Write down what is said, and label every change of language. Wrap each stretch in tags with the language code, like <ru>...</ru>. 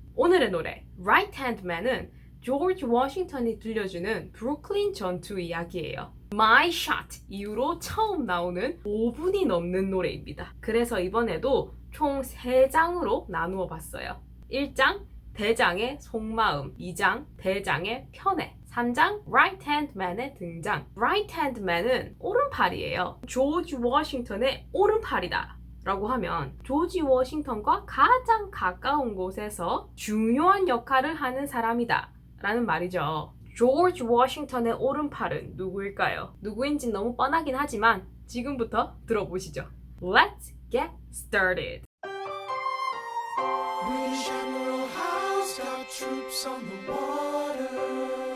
<ko>오늘의 노래 Right Hand Man은 조지 워싱턴이 들려주는 브루클린 전투 이야기예요. My Shot 이후로 처음 나오는 5분이 넘는 노래입니다. 그래서 이번에도 총 3장으로 나누어 봤어요. 1장 대장의 속마음, 2장 대장의 편애, 3장 Right Hand Man의 등장. Right Hand Man은 오른팔이에요. 조지 워싱턴의 오른팔이다 라고 하면 조지 워싱턴과 가장 가까운 곳에서 중요한 역할을 하는 사람이다 라는 말이죠. 조지 워싱턴의 오른팔은 누구일까요? 누구인지 너무 뻔하긴 하지만 지금부터 들어보시죠.</ko> <en>Let's get started. British Admiral Howe's got troops on the water.</en>